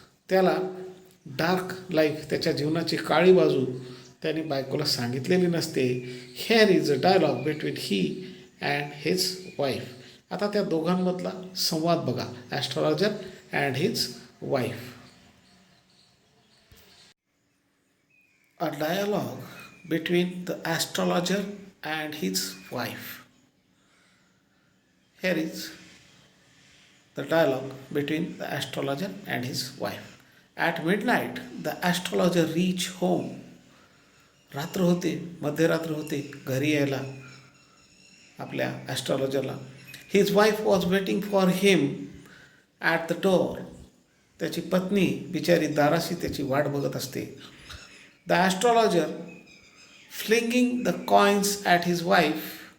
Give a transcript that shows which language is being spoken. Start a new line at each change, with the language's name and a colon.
Marathi: त्याला dark life, त्याच्या जीवनाची काळी बाजू त्याने बायकोला सांगितलेली नसते.
English: Here is a dialogue between he and his wife.
Marathi: आता त्या दोघांमधला संवाद बघा,
English: Astrologer and his wife. A dialogue between the astrologer and his wife. Here is the dialogue between the astrologer and his wife. At midnight, the astrologer reached home.
Marathi: रात्र होते, मध्यरात्र होते घरी यायला आपल्या ॲस्ट्रॉलॉजरला.
English: His wife was waiting for him at the door.
Marathi: त्याची पत्नी बिचारी दाराशी त्याची वाट बघत असते.
English: The astrologer flinging the coins at his wife.